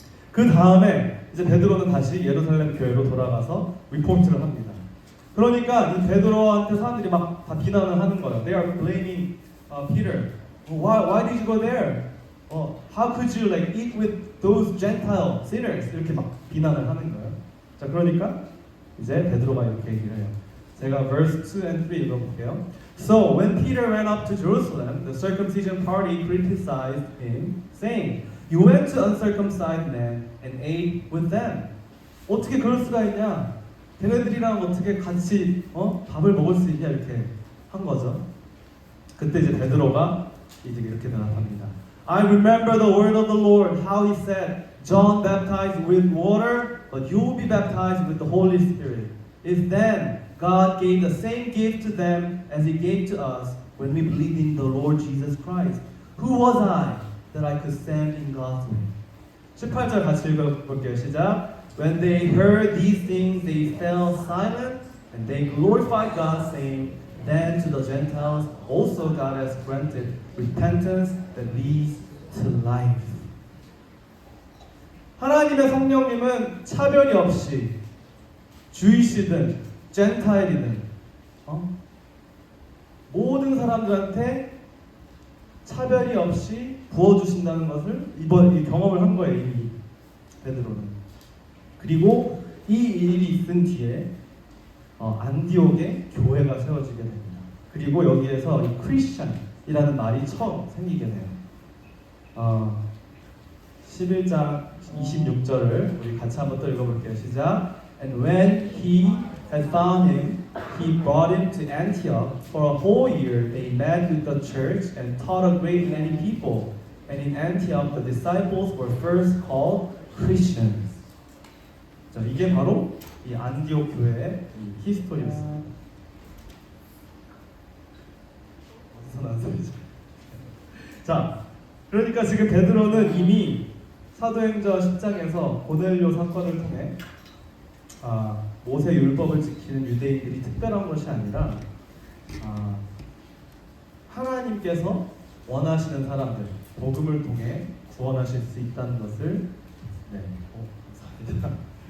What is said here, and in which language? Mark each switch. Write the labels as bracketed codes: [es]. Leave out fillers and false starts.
[ko] 그 다음에 이제 베드로는 다시 예루살렘 교회로 돌아가서 리포트를 합니다. 그러니까 이 베드로한테 사람들이 막 다 비난을 하는 거예요. [en] They are blaming Peter. Why did you go there? How could you like eat with those Gentile sinners? [ko] 이렇게 막 비난을 하는 거예요. 자 그러니까 이제 베드로가 이렇게 얘기를 해요. 제가 [en] verse 2 and 3 [ko] 읽어볼게요. [en] So when Peter went up to Jerusalem, the circumcision party criticized him, saying, You went to uncircumcised men and ate with them. [ko] 어떻게 그럴 수가 있냐? 걔네들이랑 어떻게 같이 밥을 먹을 수 있냐 이렇게 한 거죠. 그때 이제 베드로가 이제 이렇게 대답합니다. [en] I remember the word of the Lord, how he said, John baptized with water, but you will be baptized with the Holy Spirit. If then God gave the same gift to them as he gave to us when we believed in the Lord Jesus Christ, who was I that I could stand in God's way? [ko] 18절 같이 읽어볼게요. 시작. [en] When they heard these things, they fell silent, and they glorified God, saying, Then to the Gentiles also God has granted repentance that leads to life. [ko] 하나님의 성령님은 차별이 없이 주이시든 젠타일이든 모든 사람들한테 차별이 없이 부어주신다는 것을 이 경험을 한 거예요. 이미 베드로는. 그리고 이 일이 있은 뒤에 안디옥에 교회가 세워지게 됩니다. 그리고 여기에서 이 크리스천이라는 말이 처음 생기게 돼요. 어, 11장 26절을 우리 같이 한번 또 읽어볼게요. 시작. [en] And when he had found him, he brought him to Antioch. For a whole year they met with the church and taught a great many people. And in Antioch the disciples were first called Christians. [ko] 자, 이게 바로 이 안디옥 교회의 이 히스토리였습니다. 어디서 난 소리죠? 자, 그러니까 지금 베드로는 이미 사도행전 10장에서 고넬료 사건을 통해 모세 율법을 지키는 유대인들이 특별한 것이 아니라 하나님께서 원하시는 사람들, 복음을 통해 구원하실 수 있다는 것을 감사합니다.